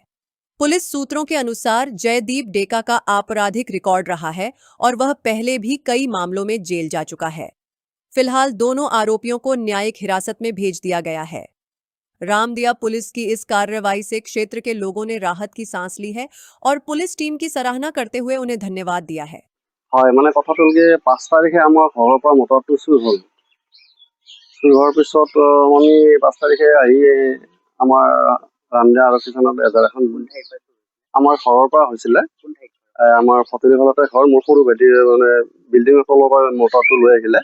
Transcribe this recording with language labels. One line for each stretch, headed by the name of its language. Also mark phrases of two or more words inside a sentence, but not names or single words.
Hindi: पुलिस सूत्रों के अनुसार जयदीप डेका का आपराधिक रिकॉर्ड रहा है और वह पहले भी कई मामलों में जेल जा चुका है। फिलहाल दोनों आरोपियों को न्यायिक हिरासत में भेज दिया गया है। रामदिया पुलिस की इस कार्रवाई से क्षेत्र के लोगों ने राहत की सांस ली है और पुलिस टीम की सराहना करते हुए उन्हें धन्यवाद दिया है।
Assamese: হয় মানে কথাটো কি 5 তাৰিখে আমাৰ ঘৰৰ পৰা মটৰটো চুৰ হ'ল। চুৰ হোৱাৰ পিছত আমি 5 তাৰিখে আহি আমাৰ ৰামদিয়া আৰক্ষী থানাত এজাহাৰ এখন আমাৰ ঘৰৰ পৰা হৈছিলে। আমাৰ ফটিৰিখনতে ঘৰ, মোৰ সৰু ভাইটিৰ মানে বিল্ডিঙৰ তলৰ পৰা মটৰটো লৈ আহিলে।